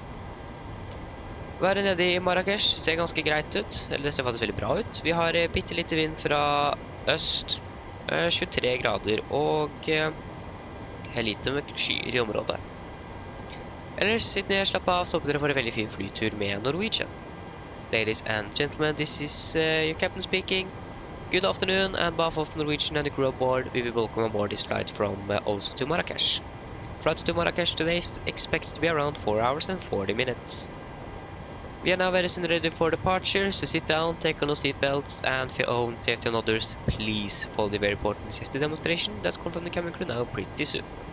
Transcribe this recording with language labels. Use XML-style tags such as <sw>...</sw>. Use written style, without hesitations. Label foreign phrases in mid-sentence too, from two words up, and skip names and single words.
<no>Været nede I Marrakesh ser ganske greit ut, eller det ser faktisk veldig bra ut. Vi har bitte lite vind fra øst, 23 grader og lite med skyer I området. Ellers, sitt ned, slapp av, så håper dere får en veldig fin flytur med Norwegian.</no> <en>Ladies and gentlemen, this is your captain speaking. Good afternoon, and behalf of Norwegian and the crew aboard, we will welcome aboard this flight from Oslo to Marrakesh. Flight to Marrakesh today is expected to be around 4 hours and 40 minutes. We are now very soon ready for departure, so sit down, take on your seatbelts, and for your own safety and others, please follow the very important safety demonstration that's come from the cabin crew now pretty soon.</en>